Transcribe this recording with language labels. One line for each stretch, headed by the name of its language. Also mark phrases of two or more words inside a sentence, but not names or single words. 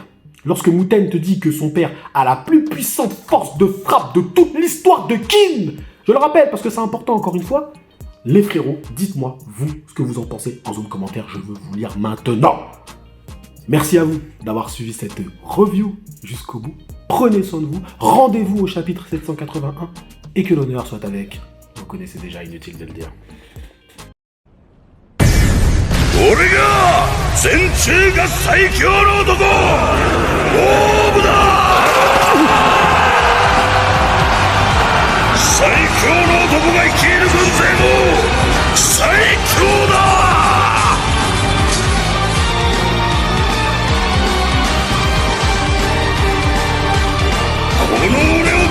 French: Lorsque Muten te dit que son père a la plus puissante force de frappe de toute l'histoire de Kin, je le rappelle parce que c'est important encore une fois, les frérots, dites-moi, vous, ce que vous en pensez en zone commentaire, je veux vous lire maintenant. Merci à vous d'avoir suivi cette review jusqu'au bout. Prenez soin de vous, rendez-vous au chapitre 781 et que l'honneur soit avec. Vous connaissez déjà, inutile de le dire.
Japanese: 俺が全中が最強の男オーブだ最強の男が率いる軍勢も最強だこの俺を止める者など